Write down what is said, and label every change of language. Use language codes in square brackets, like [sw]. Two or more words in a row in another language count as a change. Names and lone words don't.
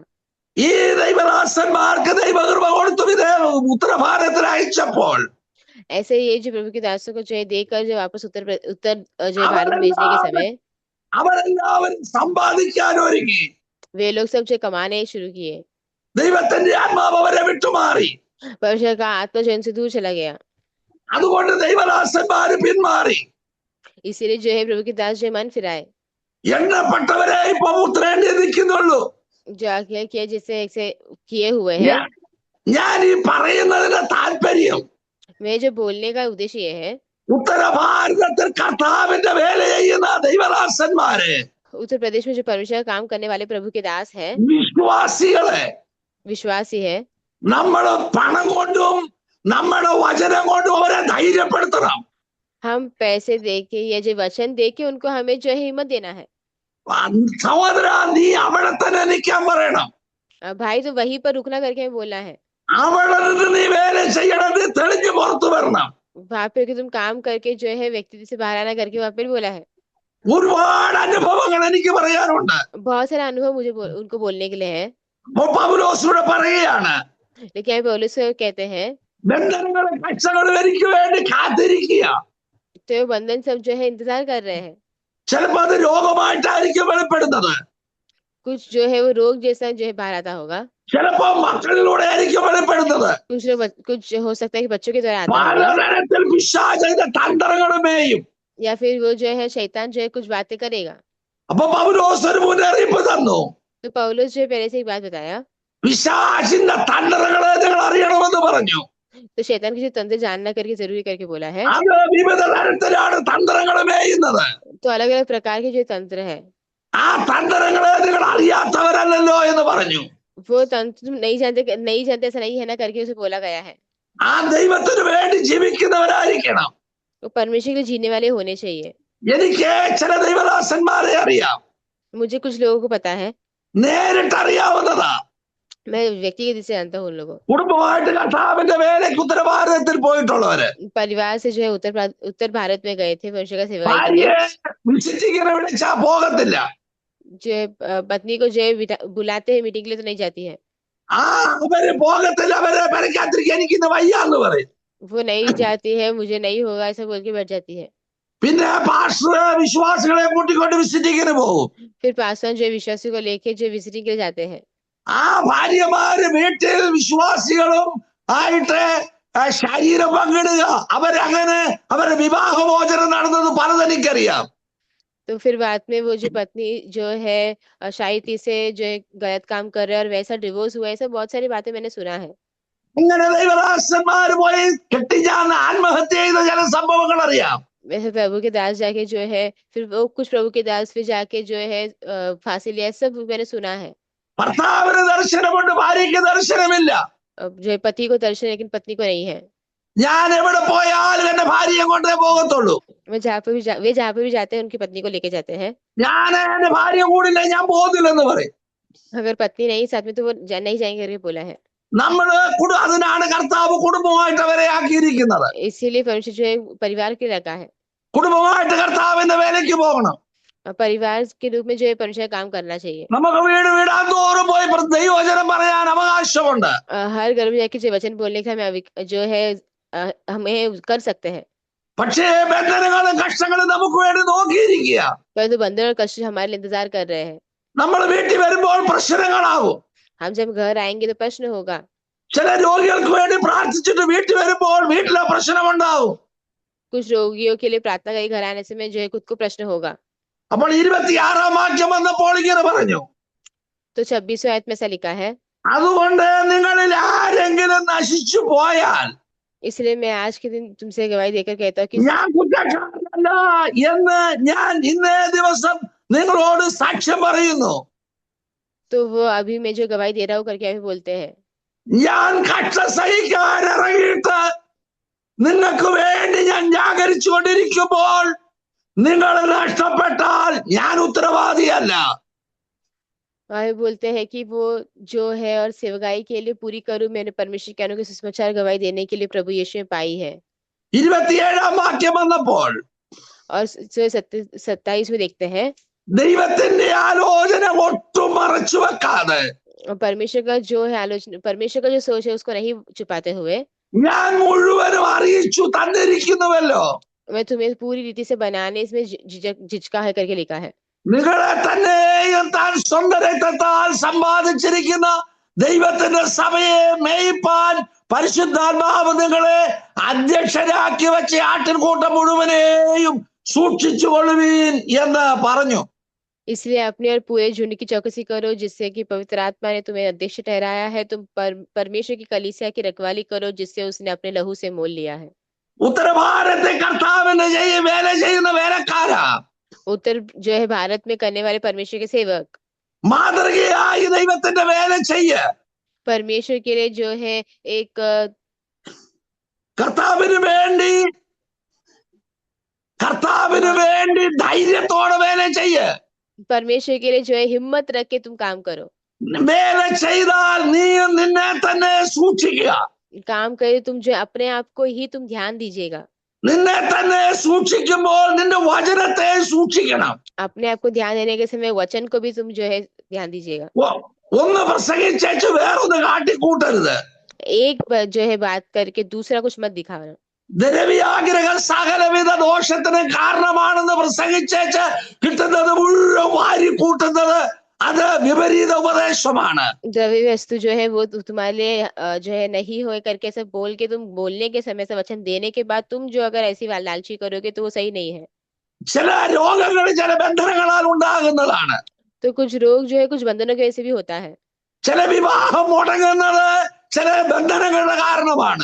[ml] ഈ ദൈവദാസന്മാർക്ക് ദൈവകൃപ കൊടുത്തു ഉത്തരഭാരതത്തിൽ അയച്ചപ്പോൾ [hi] ऐसे ये जो प्रभु के दासों को जो है देकर जो वापस उत्तर जो है भारत भेजने के समय [ml] അവരെല്ലാവരും സമ്പാദിക്കാൻ ഒരുങ്ങി. [hi] वे लोग सब जो कमाने शुरू किए। [ml] ദൈവത്തിന്റെ ആത്മാവ് അവരെ വിട്ടുമാറി. [hi] परमेश्वर का आत्मा जो इनसे दूर चला गया। [ml] അതുകൊണ്ട് ദൈവദാസന്മാര് പിന്മാറി. [hi] इसीलिए जो है प्रभु के दास जो है मन फिराए। [ml] എണ്ണപ്പെട്ടവരെ ഇപ്പൊ ഉത്തരേന്ത്യ നിൽക്കുന്നുള്ളൂ. [hi] जो आज्ञा किया जैसे ऐसे किए हुए हैं। [ml] ഞാൻ ഈ പറയുന്നതിന്റെ താല്പര്യം [hi] मैं जो बोलने का उद्देश्य ये है [ml] ഉത്തര ഭാരതത്തിൽ കർത്താവിന്റെ വേല ചെയ്യുന്ന ദൈവദാസന്മാരെ [hi] उत्तर प्रदेश में जो परमेश्वर काम करने वाले प्रभु के दास है [ml] വിശ്വാസികളെ [hi] विश्वासी है [ml] നമ്മള് പണം കൊണ്ടും നമ്മുടെ വചനം കൊണ്ടും അവരെ ധൈര്യപ്പെടുത്തണം. [hi] हम पैसे दे के या जो वचन दे के उनको हमें जो है हिम्मत देना है। [ml] സഹോദര നീ അവിടെ തന്നെ നിൽക്കാൻ പറയണം. [hi] भाई तो वहीं पर रुकना करके हमें बोलना है। [ml] അവിടെ നിന്ന് നീ വേല ചെയ്യണത് തെളിഞ്ഞു പുറത്തു വരണം. [hi] वहां पे कि तुम काम करके जो है व्यक्ति से बाहर आना करके वहां पे बोला है। [ml] ഒരുപാട് അനുഭവങ്ങൾ എനിക്ക് പറയാനുണ്ട്. [hi] बहुत सारे अनुभव मुझे उनको बोलने के लिए है। [ml] പൗലോസിലൂടെ പറയുകയാണ് [hi] लेकिन यहाँ पौलुस कहते हैं [ml] ബന്ധനങ്ങളും കഷ്ടങ്ങളും എനിക്ക് വേണ്ടി കാത്തിരിക്കുക. [hi] तो ये बंधन सब जो है इंतजार कर रहे हैं। [ml] ചിലപ്പോ അത് രോഗമായിട്ടായിരിക്കും വെളിപ്പെടുന്നത്. [hi] कुछ जो है वो रोग जैसा जो है बाहर आता होगा। [ml] ചിലപ്പോ മക്കളിലൂടെ ആയിരിക്കും വെളിപ്പെടുന്നത്. [hi] कुछ हो सकता है कि बच्चों के द्वारा आता होगा [ml] പലതരത്തിൽ പിശാചിന്റെ തന്ത്രങ്ങളുമേയും. [hi] या फिर वो जो है शैतान जो है कुछ बातें करेगा। [ml] അപ്പൊ പൗലോസ് ഒരു മുന്നറിയിപ്പ് തന്നു. [hi] तो पौलुस जो है पहले से एक बात बताया। [ml] പിശാചിന്റെ തന്ത്രങ്ങളെ നിങ്ങൾ അറിയണമെന്ന് പറഞ്ഞു. [hi] तो शैतान की जो तंत्र जानना करके जरूरी करके बोला है। [ml] അത് വിവിധ തരത്തിലാണ് തന്ത്രങ്ങൾ മേയുന്നത്. [hi] तो अलग अलग प्रकार के जो तंत्र है [ml] ആ തന്ത്രങ്ങളെ നിങ്ങൾ അറിയാത്തവരല്ലോ എന്ന് പറഞ്ഞു. [hi] वो तंत्र तुम नहीं जानते, नहीं जानते ऐसा नहीं है ना करके उसे बोला गया है। [ml] ആ ദൈവത്തിന് വേണ്ടി ജീവിക്കുന്നവരായിരിക്കണം. [hi] वो परमेश्वर के लिए जीने वाले होने चाहिए। [ml] എനിക്ക് ചില ദൈവദാസന്മാരെ അറിയാം, [hi] मुझे कुछ लोगों को पता है, [ml] നേരിട്ട് അറിയാവുന്നതാ. [hi] मैं व्यक्तिगत से जानता हूँ उन लोगों [ml] കുടുംബമായിട്ട് കർത്താവിന്റെ വേലയ്ക്ക് ഉത്തരവാദിത്തത്തിൽ പോയിട്ടുള്ളവര്, [hi] को। परिवार से जो है उत्तर भारत में गए थे परमेश्वर का सेवकाई के लिए। [ml] ഭാര്യയെ വിസിറ്റിങ്ങിനെ വിളിച്ചാ പോകത്തില്ല. [hi] जो है पत्नी को जो है बुलाते हैं मीटिंग के लिए तो नहीं जाती है। [ml] ആ അവര് പോകത്തില്ല, അവര് പെരക്കാത്തിരിക്കാൻ എനിക്കിന്ന് വയ്യാന്ന് പറയും. [hi] वो नहीं जाती है, मुझे नहीं होगा ऐसा बोल के बैठ जाती है। [ml] പിന്നെ പാസ്റ്റർ വിശ്വാസികളെ കൂട്ടിക്കൊണ്ട് വിസിറ്റിങ്ങിന് പോകും. [hi] फिर पास्टर जो है विश्वासी को लेके जो विजिटिंग के लिए जाते हैं। [ml] ആ ഭാര്യമാര് വീട്ടിൽ വിശ്വാസികളും ആയിട്ട് ശരീരം പങ്കിടുക, അവരങ്ങനെ അവരുടെ വിവാഹമോചനം നടന്നത് പലതെനിക്കറിയാം. [hi] तो फिर बाद में वो जो पत्नी जो है शायद से जो है गलत काम कर रहे हैं और वैसा डिवोर्स हुआ है, ऐसा बहुत सारी बातें मैंने सुना है। [ml] ഇങ്ങനെ ദൈവദാസന്മാര് പോയി കെട്ടിച്ചാന്ന് ആത്മഹത്യ ചെയ്ത ചില സംഭവങ്ങൾ അറിയാം. [hi] वैसे प्रभु के दास जाके जो है फिर वो कुछ प्रभु के दास फिर जाके जो है फांसी लिया, सब मैंने सुना है। [ml] ഭർത്താവിന് ദർശനമുണ്ട്, ഭാര്യയ്ക്ക് ദർശനമില്ല. [hi] जो है पति को दर्शन है, लेकिन पत्नी को नहीं है। [ml] ഞാൻ എവിടെ പോയാലും എന്റെ ഭാര്യയെ കൊണ്ടേ പോകത്തുള്ളൂ. [hi] वे जहाँ पे भी जाते हैं उनकी पत्नी को लेके जाते हैं। [ml] ഞാൻ എന്റെ ഭാര്യ കൂടില്ല ഞാൻ പോകുന്നില്ലെന്ന് പറയും. [hi] अगर पत्नी नहीं साथ में तो वो नहीं जाएंगे करके बोला है। [ml] അതിനാണ് കർത്താവ് കുടുംബമായിട്ട് അവരെ ആക്കിയിരിക്കുന്നത്. [hi] इसीलिए परमेश्वर जो है परिवार के रखा है। [ml] കുടുംബമായിട്ട് കർത്താവിന്റെ വേലയ്ക്ക് പോകണം. [hi] परिवार के रूप में जो है परमेश्वर काम करना चाहिए। [ml] നമുക്ക് വീട് വീടാന്തോറും പോയി ദൈവവചനം പറയാൻ അവകാശമുണ്ട്. [hi] हर घर में जाके जो वचन बोलने का हमें जो है हमें कर सकते हैं। [ml] പക്ഷേ ബന്ധനങ്ങളും കഷ്ടങ്ങളും നമുക്ക് വേണ്ടി നോക്കിയിരിക്കുക. [hi] परंतु बंधन और कष्ट हमारे लिए इंतजार कर रहे हैं। [ml] നമ്മൾ വീട്ടിൽ വരുമ്പോൾ പ്രശ്നങ്ങളാവും. [hi] हम जब घर आएंगे तो प्रश्न होगा। [ml] ചില രോഗികൾക്ക് വേണ്ടി പ്രാർത്ഥിച്ചിട്ട് വീട്ടിൽ വരുമ്പോൾ വീട്ടിലെ പ്രശ്നമുണ്ടാവും. [hi] कुछ रोगियों के लिए प्रार्थना करके घर आने से में जो है खुद को प्रश्न होगा। [ml] അപ്പോൾ 26-ാം വാക്യം വന്നപ്പോൾ ഇങ്ങനെ പറഞ്ഞു, [hi] तो 26वें आयत में ऐसा लिखा है, [ml] അതുകൊണ്ട് നിങ്ങളിൽ ആരെങ്കിലും നശിച്ചു പോയാൽ [hi] इसलिए मैं आज के दिन तुमसे गवाही देकर कहता हूँ कि [ml] ഞാൻ കുറ്റക്കാരനല്ല എന്ന് ഞാൻ ഇന്നേ ദിവസം നിങ്ങളോട് സാക്ഷ്യം പറയുന്നു. [hi] तो वो अभी मैं जो गवाही दे रहा हूँ करके अभी बोलते हैं। [ml] ഞാൻ കഷ്ട സഹിക്കാൻ ഇറങ്ങിയിട്ട് നിങ്ങൾക്ക് വേണ്ടി ഞാൻ ജാഗരിച്ചു കൊണ്ടിരിക്കുമ്പോൾ നിങ്ങൾ നഷ്ടപ്പെട്ടാൽ ഞാൻ ഉത്തരവാദിയല്ല. [hi] वह बोलते हैं कि वो जो है और सेवकाई के लिए पूरी करूं, मैंने परमेश्वर के अनुग्रह सुसमाचार गवाही देने के लिए प्रभु यीशु में पाई है। [ml] 27-ാം വാക്യം വന്നപ്പോൾ [hi] और 27 में देखते हैं, [ml] ദൈവത്തിന്റെ ആലോചന ഒട്ടും മറച്ചു വെക്കാതെ [hi] परमेश्वर का जो है आलोचना, परमेश्वर का जो सोच है उसको नहीं छुपाते हुए [ml] ഞാൻ മുഴുവനും അറിയിച്ചു തന്നിരിക്കുന്നുവല്ലോ. [hi] मैं तुम्हें पूरी रीति से बनाने इसमें झिझका है करके लिखा है। [ml] നിങ്ങളെ തന്നെയും താൻ സ്വന്തം രക്തത്താൽ സമ്പാദിച്ചിരിക്കുന്ന ദൈവത്തിന്റെ സഭയെ മേയ്പാൻ പരിശുദ്ധാത്മാവ് നിങ്ങളെ അധ്യക്ഷരാക്കി വെച്ച ആട്ടിൻകൂട്ടം മുഴുവനെയും സൂക്ഷിച്ചുകൊള്ളുവീൻ എന്ന് പറഞ്ഞു. [hi] इसलिए अपने और पूरे झुंड की चौकसी करो, जिससे कि पवित्र आत्मा ने तुम्हें अध्यक्ष ठहराया है। तुम परमेश्वर की कलीसिया की रखवाली करो, जिससे उसने अपने लहू से मोल लिया है। [ml] ഉത്തരഭാരത്തെ കർത്താവിന് വേല ചെയ്യുന്ന വേലക്കാരാ, [hi] उत्तर जो है भारत में करने वाले परमेश्वर के सेवक [ml] മാതൃകയായി ദൈവത്തിന്റെ വേല ചെയ്യ. [hi] परमेश्वर के लिए जो है एक [ml] കർത്താവിന് വേണ്ടി ധൈര്യത്തോടെ വേല ചെയ്യ. [hi] परमेश्वर के लिए जो है हिम्मत रख के तुम काम करो। [ml] വേല ചെയ്താൽ നീയും നിന്നെ തന്നെ സൂക്ഷിക്കുക. [hi] काम करे तुम जो अपने आप को ही तुम ध्यान दीजिएगा। [ml] നിന്നെ തന്നെ സൂക്ഷിക്കുമ്പോൾ നിന്റെ വചനത്തെ സൂക്ഷിക്കണം. [hi] अपने आप को ध्यान देने के समय वचन को भी तुम जो है ध्यान दीजिएगा। [ml] ഒന്ന് പ്രസംഗിച്ചു വേറൊന്ന് കാട്ടിക്കൂട്ടരുത്. [hi] एक जो है बात करके दूसरा कुछ मत दिखाना। [ml] ദ്രവ്യാഗ്രഹങ്ങൾ സകലവിധ ദോഷത്തിന് കാരണമാണെന്ന് പ്രസംഗിച്ചേച്ച് കിട്ടുന്നത് മുഴുവൻ വാരി കൂട്ടുന്നത് അത് വിപരീത ഉപദേശമാണ്. [hi] द्रव्य वस्तु जो है वो तुम्हारे लिए जो है नहीं हो करके सब बोल के तुम बोलने के समय से वचन देने के बाद तुम जो अगर ऐसी लालची करोगे तो वो सही नहीं है। [ml] ചില രോഗങ്ങൾ ചില ബന്ധനങ്ങളാൽ ഉണ്ടാകുന്നതാണ്. [hi] तो कुछ रोग जो है कुछ बंधनों की वजह से भी होता है। [ml] ചില വിവാഹം മുടങ്ങുന്നത് ചില ബന്ധനങ്ങളുടെ കാരണമാണ്.